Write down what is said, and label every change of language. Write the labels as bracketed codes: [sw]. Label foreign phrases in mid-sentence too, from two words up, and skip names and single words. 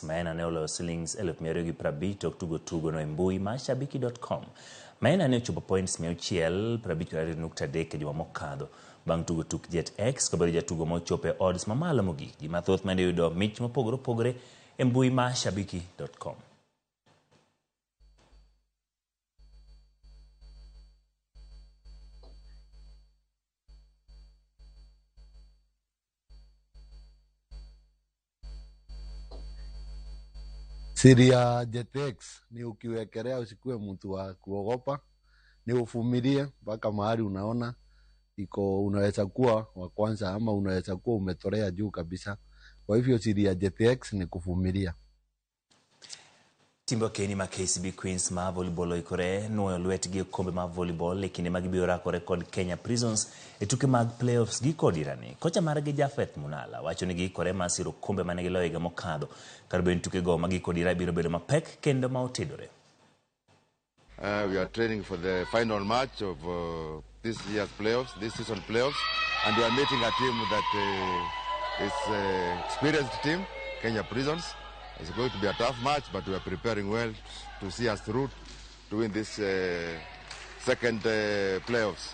[luo] Maina ne oloyo silings 250,000 tok tugo no e mbui ma shabiki.com. Maina ne ochopo points 153 e juma mokadho bang' tugo tuk Jet X kobedo jatugo ma ochopo e odds mamalo mogik. Ji mathoth mane yudo mich mopogore e mbui ma shabiki.com. [sw] Siri ya JetX ni ukiwekelea usikue mtu wa kuogopa, ni uvumilie mpaka mahali unaona iko unaweza kuwa wa kwanza ama unaweza kuwa umetolea juu kabisa. Kwa hivyo siri ya JetX ni kuvumilia. [luo] Timbo Keni ma KCB Queens ma volleyball oikore nuoyo lwetgi kombe ma volleyball e kinde magibiro rakore kod Kenya Prisons e tuke mag playoffs gi kod Irani. Kocha margi Jafeth Munala wacho ni giikore ma siro kombe mane giloyo higa mokadho kar bedo tuke go magi kod Irani biro bedo mapek kendo ma otedore. [en] We are training for the final match of this year's playoffs, this season playoffs, and we are meeting a team that is experienced team, Kenya Prisons. It's going to be a tough match, but we are preparing well to see us through to win this second playoffs.